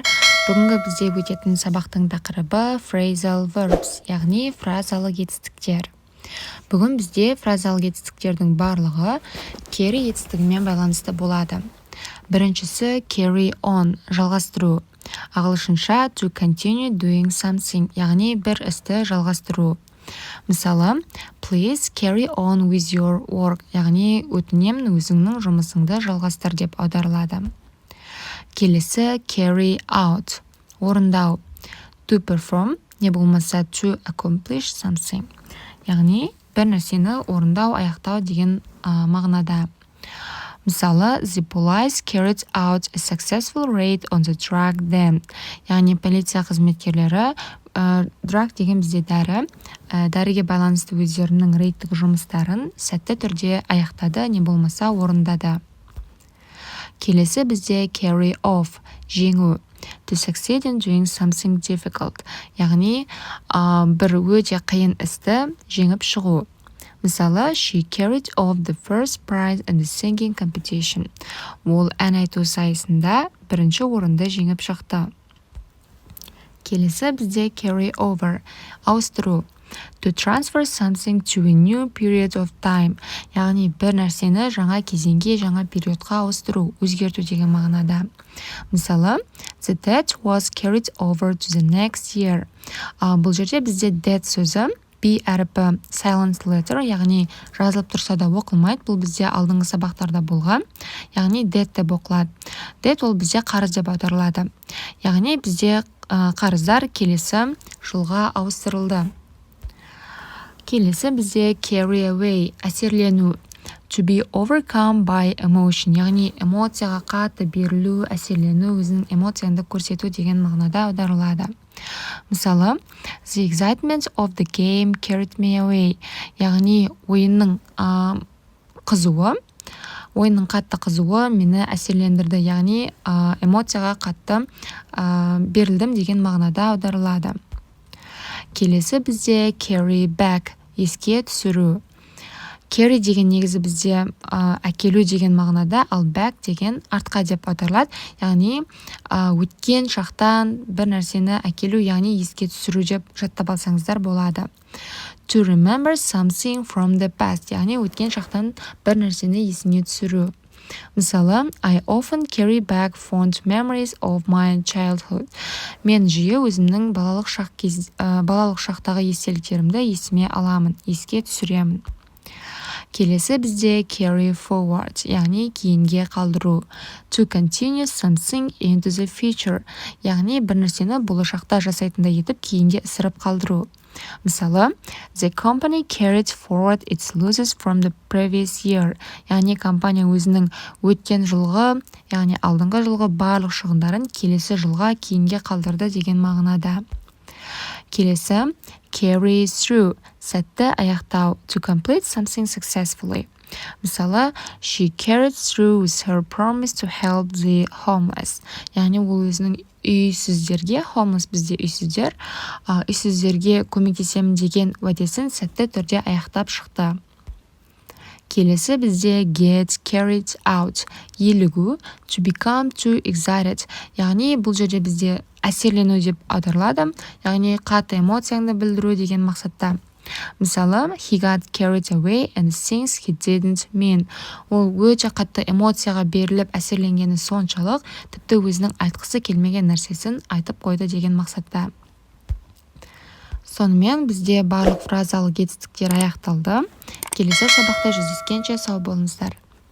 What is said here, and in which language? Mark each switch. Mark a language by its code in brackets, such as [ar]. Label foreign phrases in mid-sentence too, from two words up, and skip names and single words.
[kk] Бүгінгі бізде өтетін сабақтың тақырыбы [en] phrasal verbs, [kk] яғни фразалық етістіктер. Бүгін бізде фразалық етістіктердің барлығы carry етістігімен байланысты болады. Біріншісі [en] carry on, [kk] жалғастыру. [en] Ағылшынша to continue doing something, [kk] яғни бір істі жалғастыру. Мысалы, [en] please carry on with your work, [kk] яғни өтінемін өзіңнің жұмысыңды жалғастыр деп аударылады. Келесі [en] carry out, [kk] орындау. [en] To perform, [kk] не болмаса [en] to accomplish something, [kk] яғни бір нәрсені орындау, аяқтау деген мағынада. Мысалы, [en] the police carried out a successful raid on the drug den. [kk] Яғни полиция қызметкерлері drug деген бізде дәріге байланысты өздерінің рейдтік жұмыстарын сәтті түрде аяқтады, не болмаса орындады. Келесі бізде [en] carry off, [kk] жеңу. [en] To succeed in doing something difficult, [kk] яғни бір өте қиын істі жеңіп шығу. Мысалы, [en] she carried off the first prize in the singing competition. [kk] Ол ән айту сайысында бірінші орынды жеңіп шықты. Келесі бізде [en] carry over, [kk] ауыстыру. [en] To transfer something to a new period of time, [kk] яғни бір нәрсені жаңа кезеңге, жаңа периодқа ауыстыру, өзгерту деген мағынада. Мысалы, [en] the debt was carried over to the next year. [kk] Бұл жерде бізде debt сөзі B әріпі [en] silent letter, [kk] яғни жазылып тұрса да оқылмайды. Бұл бізде алдыңғы сабақтарда болған, яғни debt деп оқылады. Debt ол бізде қарыз деп аударылады. Яғни бізде қарыздар келесі жылға ауыстырылды. Келесі бізде [en] carry away, [kk] әсерлену. [en] To be overcome by emotion, [kk] яғни эмоцияға қатты берілу, әсерлену, өзінің эмоцияңды көрсету деген мағынада аударылады. Мысалы, [en] the excitement of the game carried me away, [kk] яғни ойынның қатты қызуы мені әсерлендірді, яғни эмоцияға қатты берілдім деген мағынада аударылады. Келесі бізде [en] carry back, [kk] еске түсіру. Carry деген негізі бізде әкелу деген мағынада, ал back деген артқа деп аударылады. Яғни өткен шақтан бір нәрсені әкелу, яғни еске түсіру деп жаттап алсаңыздар болады. [en] To remember something from the past, [kk] яғни өткен шақтан бір нәрсені есіне түсіру. Мысалы, [en] I often carry back fond memories of my childhood. [kk] Мен жиі өзімнің балалық шақтағы естеліктерімді есіме аламын, еске түсіремін. Келесі бізде [en] carry forward, [kk] яғни кейінге қалдыру. [en] To continue something into the future, [kk] яғни бір нәрсені болашақта жасайтындай етіп кейінге ысырып қалдыру. Мысалы, [en] the company carried forward its losses from the previous year, [kk] яғни компания өзінің өткен жылғы, яғни алдыңғы жылғы барлық шығындарын келесі жылға кейінге қалдырды деген мағынада. [en] Келесі carry through, [kk] сәтті аяқтау. [en] To complete something successfully. Мысалы, she carried through with her promise to help the homeless. [kk] Яғни ол өзінің үйсіздерге, homeless бізде үйсіздер, үйсіздерге көмектесемін деген уәдесін сәтті түрде аяқтап шықты. Келесі бізде [en] get carried out, [kk] елігу. [en] To become too excited, [kk] яғни бұл жерде бізде әсерлену деп аударылады, яғни қатты эмоцияңды білдіру деген мақсатта. Мысалы, [en] he got carried away and things he didn't mean. [kk] Ол өте қатты эмоцияға беріліп әсерленгені соншалық, тіпті өзінің айтқысы келмеген нәрсесін айтып қойды деген мақсатта. Сонымен бізде барлық фразалық етістіктер аяқталды. Келесі сабақта жүздескенше сау болыңыздар.